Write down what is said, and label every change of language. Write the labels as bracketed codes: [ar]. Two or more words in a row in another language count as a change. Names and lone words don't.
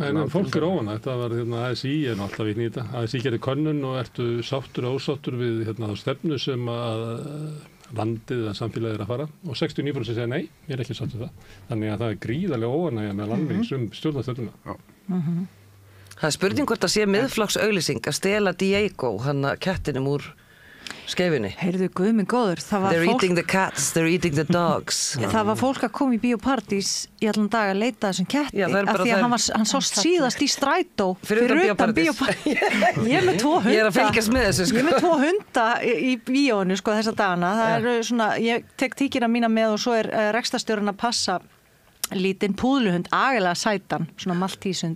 [is] En fólk óánægt, það var ASÍ er alltaf vitni í þetta. ASÍ gerir könnun og ertu sáttur og ósáttur við þá stefnu sem að landið eða samfélagið að fara og 69% segja nei, ég er ekki satt við það. Þannig að það er gríðarlega óánægja með landings stjórnarstefnuna. Það er spurning hvort að sé Miðflokks auglýsing að stela Diego, hann kettinum úr skeifunni. Heyrðu guð minn góður, það var [en] They're eating the cats, they're eating the dogs. [is] Það var fólk að koma í Bíóparadís í allan dag að leita þessum ketti af því að hann sást síðast í strætó fyrir utan Bíóparadís. Ég er með 2 hunda. Ég er að fylgjast með þessu. Ég er með 2 hunda í bíónu þessa dagana. Það er svona, ég tek tíkina mína með og svo er rekstrarstjórinn að passa lítinn púðluhund, agalega sætan, svona maltíshund.